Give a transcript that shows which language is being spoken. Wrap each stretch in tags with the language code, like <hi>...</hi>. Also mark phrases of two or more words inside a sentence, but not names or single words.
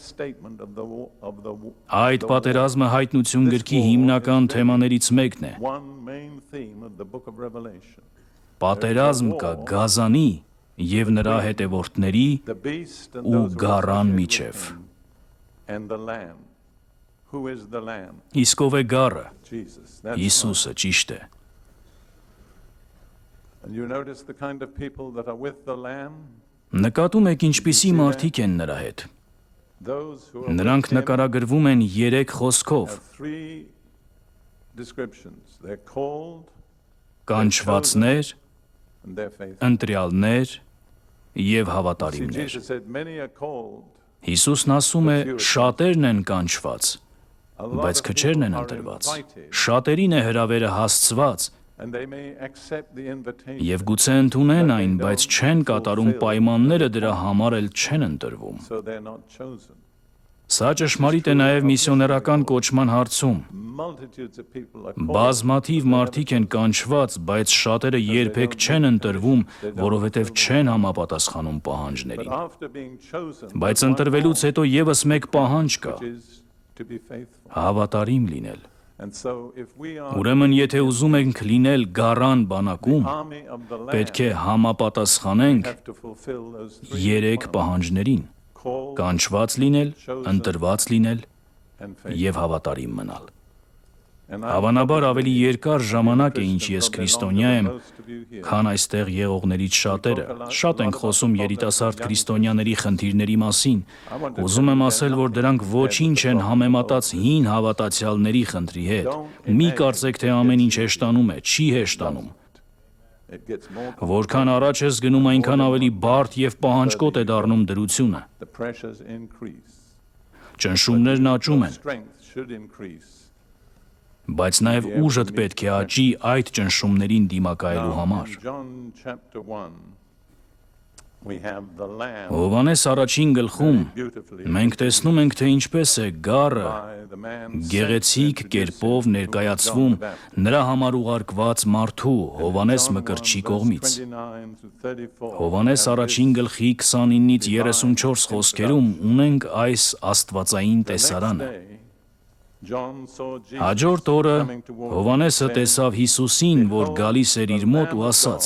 <hy>Այդ պատերազմը Հայտնություն գրքի հիմնական թեմաներից մեկն է։ Պատերազմ կա գազանի և նրա հետևորդների ու գառան միջև։ Իսկ ով է գառը։ Հիսուսը, ճիշտ է։</hy> <en>And you notice the kind of people that are with the Lamb,</en> <hy>Նկատում եք ինչպիսի մարդիկ են նրա հետ։</hy> <en>those who are</en> <hy>Նրանք</hy> <en>with him</en> <hy>նկարագրվում են 3 խոսքով.</hy> <en>have three descriptions. They're called</en> <hy>կանչվածներ,</hy> <en>and they're faithful.</en> <hy>ընտրյալներ եւ</hy> <en>See,</en> <hy>հավատարիմներ։</hy> <en>Jesus said, many are called,</en> <hy>Հիսուսն ասում է, շատերն են կանչված,</hy> <en>a lot</en> <hy>բայց</hy> <en>of</en> <hy>քչերն</hy> <en>people</en> <hy>են</hy> <en>are</en> <hy>ընտրված։</hy> <en>invited,</en> <hy>Շատերին է հրավերը հասցված</hy> <en>and they may accept the invitation.</en> <hy>եւ գուցե ընդունեն այն, բայց չեն կատարում պայմանները դրա համար էլ չեն ընտրվում։</hy> <en>So they're not chosen.</en> <hy>Սա ճշմարիտ է նաեւ միսիոներական կոչման հարցում։</hy> <en>Multitudes of people are called,</en> <hy>Բազմաթիվ մարդիկ են կանչված, բայց շատերը երբեք չեն ընտրվում, որովհետև չեն համապատասխանում</hy> <en>but</en> <hy>պահանջներին։</hy> <en>after being chosen,</en> <hy>Բայց</hy> <en>there's one</en> <hy>ընտրվելուց</hy> <en>more,</en> <hy>հետո եւս մեկ պահանջ կա՝</hy> <en>which is to be faithful.</en> <hy>հավատարիմ լինել։</hy> <en>And so if we are</en> <hy>Ուրեմն եթե ուզում ենք լինել գառան բանակում,</hy> <en>army of the</en> <hy>պետք է</hy> <en>Lamb,</en> <hy>համապատասխանենք</hy> <en>have to fulfill those three</en> <hy>3</hy> <en>requirements.</en> <hy>պահանջներին՝</hy> <en>Called</en> <hy>կանչված լինել, ընտրված լինել</hy> <en>and faithful.</en> <hy>եւ հավատարիմ մնալ։</hy> <en>And I</en> <hy>Հավանաբար ավելի երկար ժամանակ է, ինչ ես</hy> <en>Christian,</en> <hy>քրիստոնյա եմ,</hy> <en>most of you here.</en> <hy>քան այստեղ եղողներից շատերը։ Շատ ենք խոսում երիտասարդ քրիստոնյաների խնդիրների մասին։ Ուզում եմ ասել, որ դրանք ոչինչ են համեմատած հին հավատացյալների խնդրի հետ։ Մի կարծեք, թե ամեն ինչ հեշտանում է, չի հեշտանում։</hy> <en>It gets more</en> <hy>Որքան առաջ ես գնում, այնքան ավելի բարդ եւ պահանջկոտ է դառնում դրությունը։</hy> <en>the pressures increase.</en> <hy>Ճնշումներն աճում են,</hy> <en>Strength should increase.</en> <hy>բայց նաեւ ուժդ պետք է աճի այդ ճնշումներին դիմակայելու համար։</hy> <en>In John chapter 1, we have the Lamb</en> <hy>Հովանես առաջին գլխում</hy> <en>beautifully</en> <hy>մենք տեսնում ենք, թե ինչպես է գառը</hy> <en>by the man</en> <hy>գեղեցիկ կերպով ներկայացվում նրա համար ուղարկված մարդու Հովանես Մկրտչի կողմից։ Հովանես առաջին գլխի 29-ից 34 խոսքերում ունենք այս աստվածային տեսարանը։ Հաջորդ օրը Հովանեսը տեսավ Հիսուսին, որ գալիս էր իր մոտ ու ասաց.</hy>